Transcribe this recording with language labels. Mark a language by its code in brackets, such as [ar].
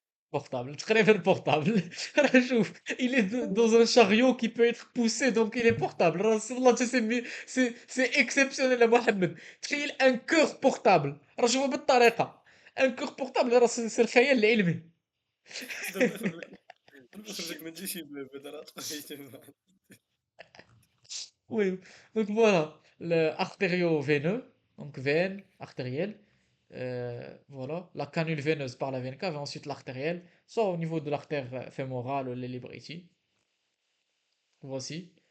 [fr] Portable, très bien portable. شوف, il est dans un chariot qui peut être poussé, donc il est portable. Wallah, c'est exceptionnel يا محمد. تخيل un cœur portable. [ar] راه شوفوا بالطريقة. [fr] Un cœur portable, راه c'est [ar] الخيال العلمي. دابا نخرجك من شي باب هذا راه تقريبا. [fr] Oui, donc voilà, le artério-veineux, donc veine artérielle, voilà, la canule veineuse par la veine cave, et ensuite l'artérielle, soit au niveau de l'artère fémorale ou les libre ici. Voici.